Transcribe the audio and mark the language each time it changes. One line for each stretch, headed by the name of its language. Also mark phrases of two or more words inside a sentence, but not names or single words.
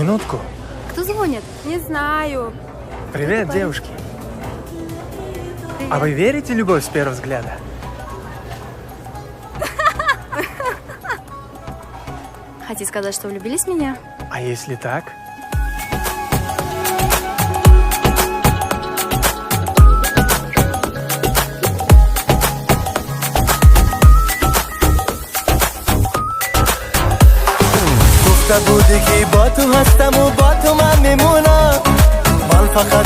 Russian: Минутку. Кто звонит? Не знаю. Привет, девушки. А вы верите в любовь с первого взгляда? Хотите сказать, что влюбились в меня? А если так?
Persian: گفته بودی که با تو هستم و با تو من میمونم من فقط